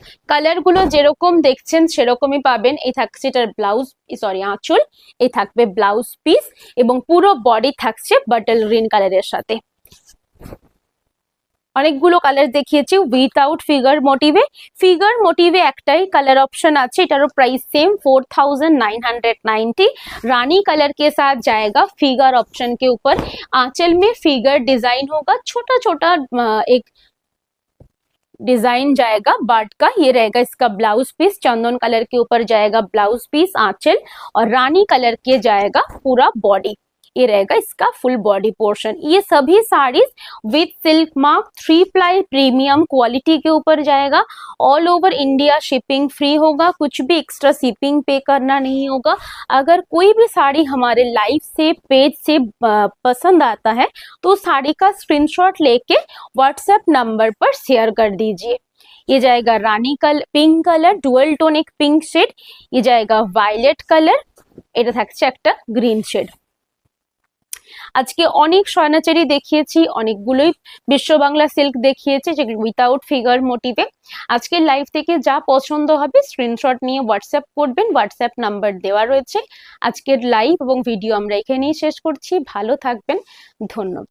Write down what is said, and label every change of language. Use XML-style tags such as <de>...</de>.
<bn>Colour গুলো যেরকম দেখছেন সেরকমই পাবেন। এই থাকছে এটার ব্লাউজ, সরি আঁচল, এই থাকবে ব্লাউজ পিস এবং পুরো বডি থাকছে বাটল গ্রিন কালারের সাথে। অনেকগুলো কালার দেখিয়েছি উইথাউট ফিগার মোটিভে। ফিগার মোটিভে একটাই কালার ऑप्शन আছে, এটারও প্রাইস সেम 4990।</bn> <hi>रानी कलर के साथ जाएगा फिगर ऑप्शन के ऊपर। आंचल में फिगर डिजाइन होगा, छोटा छोटा एक डिजाइन जाएगा बर्ड का, ये रहेगा इसका ब्लाउज पीस। चंदन कलर के ऊपर जाएगा ब्लाउज पीस आंचल, और रानी कलर के जाएगा पूरा बॉडी, ये रहेगा इसका फुल बॉडी पोर्शन। ये सभी saris with silk mark 3 ply premium quality के ऊपर जाएगा। All over India shipping free होगा, कुछ भी एक्स्ट्रा शिपिंग पे करना नहीं होगा। अगर कोई भी साड़ी हमारे लाइव से पेज से पसंद आता है तो साड़ी का स्क्रीनशॉट लेके व्हाट्सएप नंबर पर शेयर कर दीजिए। ये जाएगा रानी colour, pink colour, dual tone एक पिंक शेड, ये जाएगा वायलेट कलर,</hi> <bn>এটা থাকছে একটা গ্রিন শেড। আজকে অনেক স্বর্ণাচারী দেখিয়েছি, অনেকগুলোই বিশ্ব বাংলা সিল্ক দেখিয়েছি যেগুলো উইথাউট ফিগার মোটিভে। আজকের লাইভ থেকে যা পছন্দ হবে স্ক্রিনশট নিয়ে হোয়াটসঅ্যাপ করবেন, হোয়াটসঅ্যাপ নাম্বার দেওয়া রয়েছে। আজকের লাইভ এবং ভিডিও আমরা এখানেই শেষ করছি। ভালো থাকবেন, ধন্যবাদ।</bn>